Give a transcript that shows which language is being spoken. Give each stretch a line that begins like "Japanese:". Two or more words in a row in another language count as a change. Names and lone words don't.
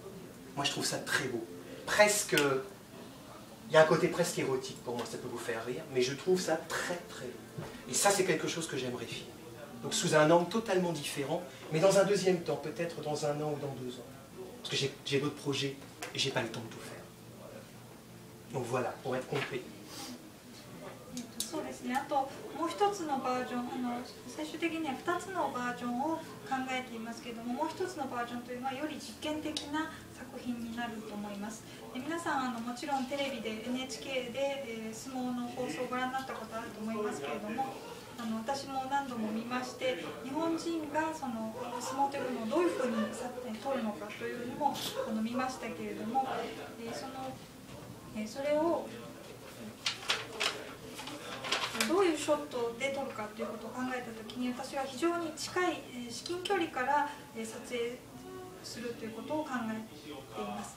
French: Moi je trouve ça très beau. Presque, il y a un côté presque érotique pour moi, ça peut vous faire rire, mais je trouve ça très très beau. Et ça c'est quelque chose que j'aimerais filmer. Donc sous un angle totalement différent, mais dans un deuxième temps, peut-être dans un an ou dans 2 ans. Parce que j'ai d'autres projets et j'ai pas le temps de tout faire. Donc voilà, pour être complet.
Japanese: そうですね、あともう一つのバージョン、最終的には2つのバージョンを考えていますけれども、もう一つのバージョンというのはより実験的な作品になると思います。皆さんもちろんテレビで NHK で、相撲の放送をご覧になったことあると思いますけれども、私も何度も見まして、日本人がその相撲というものをどういうふうに取るのかというのも見ましたけれども、それをどういうショットで撮るかということを考えたときに、私は非常に近い至近距離から撮影するということを考えています。